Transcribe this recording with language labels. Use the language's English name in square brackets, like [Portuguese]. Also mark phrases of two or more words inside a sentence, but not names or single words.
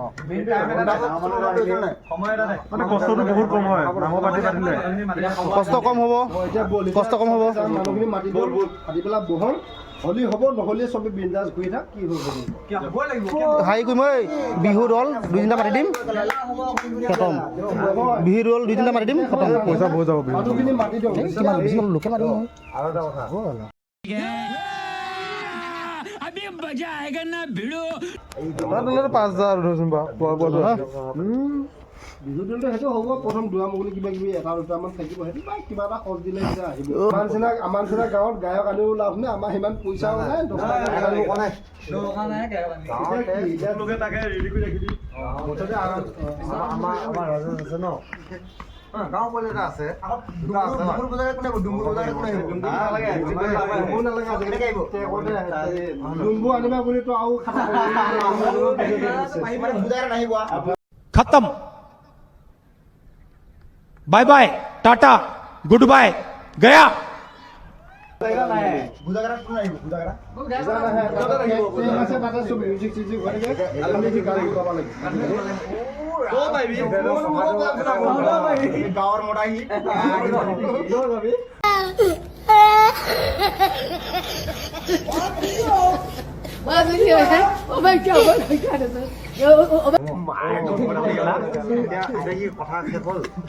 [Assamese] কষ্টটো বহুত কম হয় কষ্ট কম হ'ব কষ্ট কম হ'ব মানুহখিনি মাতি পাতি পেলাই বহল হলি হ'ব নহ'লে চবে বিন্দাছ ঘূৰি থাক কি হ'ব হাৰি কৰি মই বিহু দল 2-3টা মাতি দিম খতম বিহু দল 2-3টা মাতি দিম খতম পইচা বহুত যাব মানুহখিনি মাতি দিওঁ কিমান বেছি লোকে মাতি দিওঁ আৰু এটা কথা [Hindi] अभी मजा आएगा ना भिड़ो [Assamese] 5,000 ধৰচোন বা বিহু দলটো সেইটো হ'ব প্ৰথম দুৱামুগুলি কিবা কিবি এটা দুটামান থাকিব সেইটো কিবা এটা খৰচ দিলে এতিয়া আহিব আমাৰ নিচিনা গাঁৱত গায়ক আনিও লাভ নাই আমাৰ সিমান পইচাও নাই আমাৰ ৰাজেশ আছে ন গাঁও পোৱালি এটা আছে ডুম্বু আনিবা বুলিতো আৰু [Hindi] खत्म [English] bye bye tata good bye [Hindi] गया [Assamese] গাঁৱৰ মতাহি কথা শেষ হ'ল